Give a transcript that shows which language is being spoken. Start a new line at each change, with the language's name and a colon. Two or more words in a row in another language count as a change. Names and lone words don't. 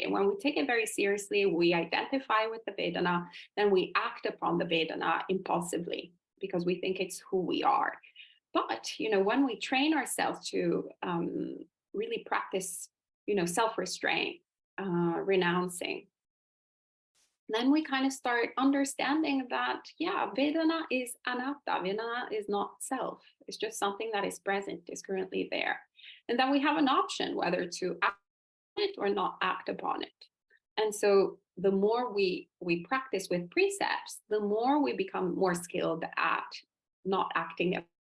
English: And when we take it very seriously, we identify with the Vedana, then we act upon the Vedana impulsively because we think it's who we are. But, when we train ourselves to really practice, self-restraint, renouncing, then we kind of start understanding that, Vedana is anatta. Vedana is not self. It's just something that is present, is currently there. And then we have an option whether to act on it or not act upon it. And so the more we practice with precepts, the more we become more skilled at not acting.